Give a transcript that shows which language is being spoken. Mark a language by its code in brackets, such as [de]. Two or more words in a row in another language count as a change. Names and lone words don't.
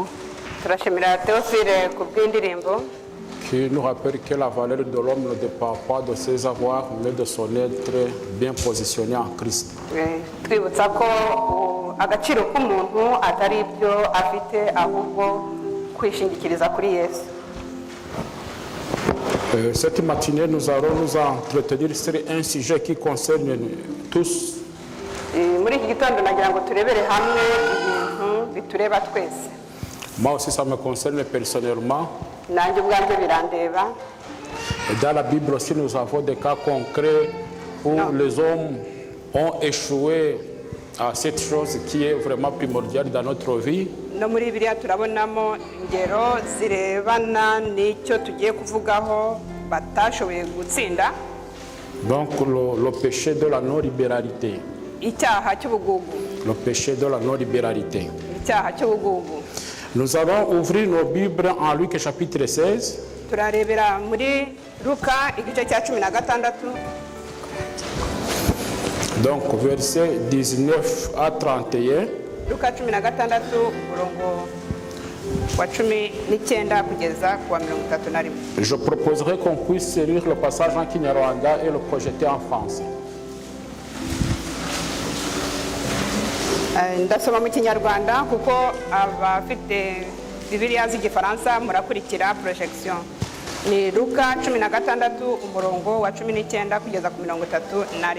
[rw] turashimira Théophile ku bw'indirimbo [fr] qui nous rappelle que la valeur de l'homme ne dépend pas de ses avoirs mais de son être bien positionné en Christ. [rw] twibutsa ko agaciro k'umuntu atari ibyo afite ahubwo kwishingikiriza kuri Yesu. [fr] Cette matinée, nous allons nous entretenir sur un sujet qui concerne tous. [rw] Muri iki gitondo nagira ngo turebere hamwe ibintu bitureba twese. [fr] Moi aussi, ça me concerne personnellement. [rw] Nanjye ubwanjye birandeba. [fr] Dans la Bible aussi, nous avons des cas concrets où les hommes ont échoué à cette chose qui est vraiment primordiale dans notre vie. [rw] No muri Bibiliya turabonamo ingero zirebana n'icyo tugiye kuvugaho batashoboye gutsinda. [fr] Donc le péché de la non-libéralité. [rw] Icyaha cy'ubugugu. [fr] Le péché de la non-libéralité. [rw] Icyaha cy'ubugugu. [fr] Nous allons ouvrir nos Bibles en Luc chapitre 16. [rw] Turarebera muri Luka igice cya 16. [fr] Donc versets 19 à 31. [rw] Luka 16 umurongo wa 19 kugeza ku wa 31. [fr] Je proposerai qu'on puisse lire le passage en Kinyarwanda et le projeter en français. [rw] Ndasoma mu Kinyarwanda kuko abafite Bibiliya z'igifaransa murakurikira projection. Ni Luka 16 umurongo wa 19 kugeza ku 31.